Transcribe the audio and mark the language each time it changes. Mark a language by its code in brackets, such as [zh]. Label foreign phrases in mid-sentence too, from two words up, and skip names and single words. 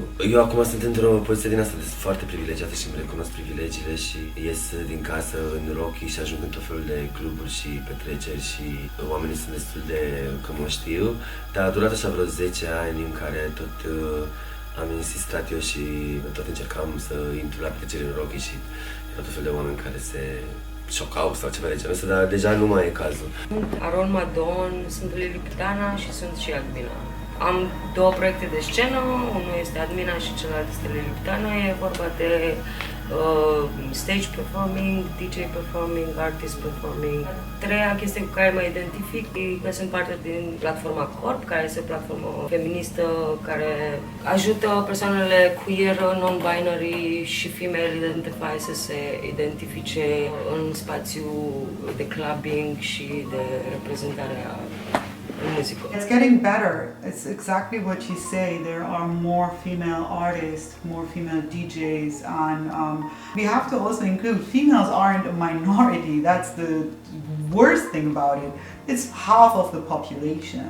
[ro] Eu acum sunt într-o poziție din asta de foarte privilegiată și îmi recunosc privilegiile și ies din casă în rochii și ajung în tot felul de cluburi și petreceri și oamenii sunt destul de că mă știu, dar a durat așa vreo 10 ani în care tot am insistat eu și tot încercam să intru la petreceri în rochii și erau tot fel de oameni care se șocau sau ceva de genul ăsta, dar deja nu mai e cazul. Sunt Aron Madon, sunt Lilipitana și sunt și Admina. Am două proiecte de scenă, unul este Admina și celălalt este Lilipitana. E vorba de [en] stage performing, DJ performing, artist performing. [ro] Treia chestie cu care mă identific e că sunt parte din platforma Corp, care este o platformă feministă care ajută persoanele [en] queer, non-binary [ro] și [en] female identify [ro] să se identifice în spațiu de clubbing și de reprezentare a music. [en] It's getting better. It's exactly what you say. There are more female artists, more female DJs, and we have to also include females aren't a minority. That's the worst thing about it. It's half of the population.